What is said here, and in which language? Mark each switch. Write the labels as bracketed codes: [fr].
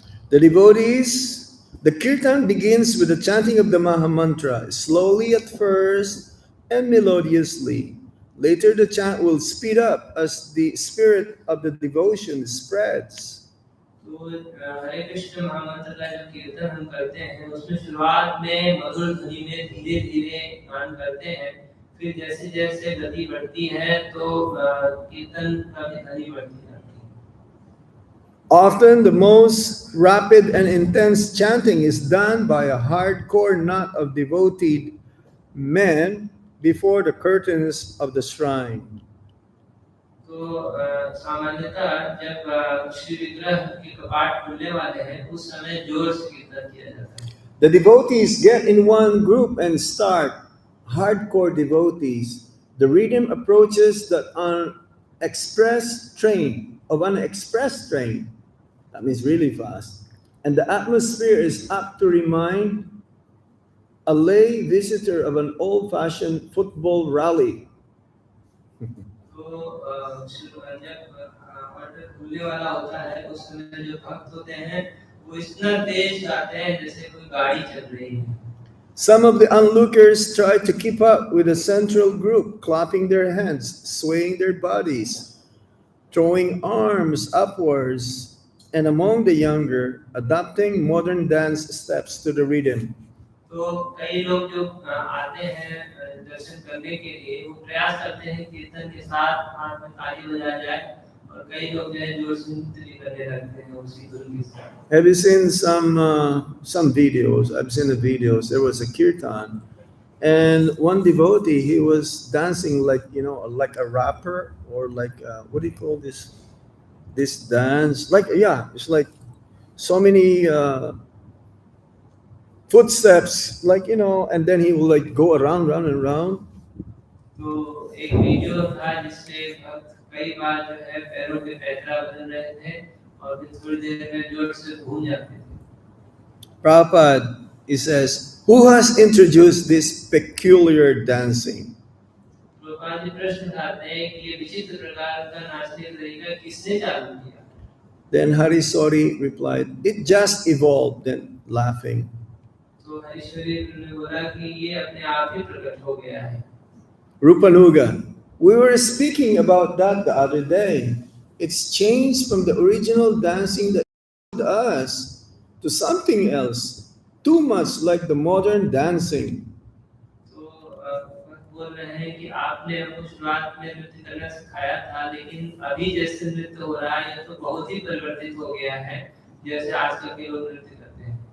[en] The devotees, the kirtan begins with the chanting of the Maha Mantra, slowly at first and melodiously. Later, the chant will speed up as the spirit of the devotion spreads. [hi] तो हरे कृष्ण महामंत्र का जो कीर्तन हम करते हैं उसमें शुरुआत में मधुर ध्वनि में धीरे धीरे गान करते हैं. फिर जैसे जैसे गति बढ़ती है तो कीर्तन का भी ध्वनि बढ़ती जाती है. [en] Often, the most rapid and intense chanting is done by a hardcore knot of devoted men before the curtains of the shrine. [hi] तो तो सामान्यतः जब श्री विग्रह के कपाट खुलने वाले हैं उस समय जोर से कीर्तन किया जाता है। [en] The devotees get in one group and start. Hardcore devotees. The rhythm approaches the unexpressed train of an express train. That means really fast. And the atmosphere is apt to remind a lay visitor of an old-fashioned football rally. [hi] तो जब order खुलने वाला होता है उस समय जो भक्त होते हैं वो इतना तेज गाते हैं जैसे कोई गाड़ी चल रही है। [en] Some of the onlookers try to keep up with the central group, clapping their hands, swaying their bodies, throwing arms upwards, and among the younger, adopting modern dance steps to the rhythm. [hi] तो कई लोग जो आते हैं दर्शन करने के लिए वो प्रयास करते हैं कीर्तन के साथ हाथ में ताली बजाया जाए और कई लोग जो है जोर से नृत्य भी करने लगते हैं उसी धुन के साथ। [en] Have you seen some videos? I've seen the videos. There was a kirtan, and one devotee, he was dancing like, you know, like a rapper, or like what do you call this dance? Like, yeah, it's like so many footsteps, like, you know, and then he will like go around, round and round. [hi] तो एक video था जिससे भक्त कई बार जो है पैरों पे पैतरा बदल रहे थे और फिर थोड़ी देर में जोर से घूम जाते थे। [en] Prabhupada, he says, who has introduced this peculiar dancing? [hi] Prabhupada ji प्रश्न उठाते हैं कि ये विचित्र प्रकार का नाचने का तरीका किसने चालू किया? [en] Then Harisori replied, it just evolved, then laughing. [hi] तो हरीश्वरी ने बोला कि ये अपने आप ही प्रकट हो गया है। [en] Rupanuga, we were speaking about that the other day. It's changed from the original dancing that showed us to something else, too much like the modern dancing. [hi] तो बोल रहे हैं कि आपने हमको शुरुआत में नृत्य करना सिखाया था लेकिन अभी जैसे नृत्य हो रहा है ये तो बहुत ही परिवर्तित हो गया है जैसे आजकल के लोग नृत्य करते हैं।